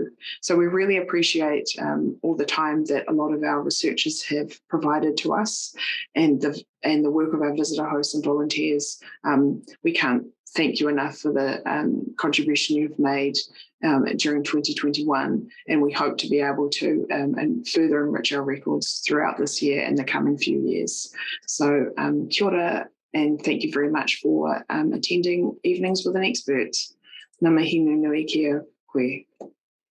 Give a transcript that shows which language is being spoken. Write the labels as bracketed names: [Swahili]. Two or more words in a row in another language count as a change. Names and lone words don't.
[English] So we really appreciate all the time that a lot of our researchers have provided to us, and the work of our visitor hosts and volunteers. We can't thank you enough for the contribution you've made during 2021, and we hope to be able to and further enrich our records throughout this year and the coming few years. [Māori] So kia ora, [English] and thank you very much for attending Evenings with an Expert. [Māori] Ngā mihi nui kia koe.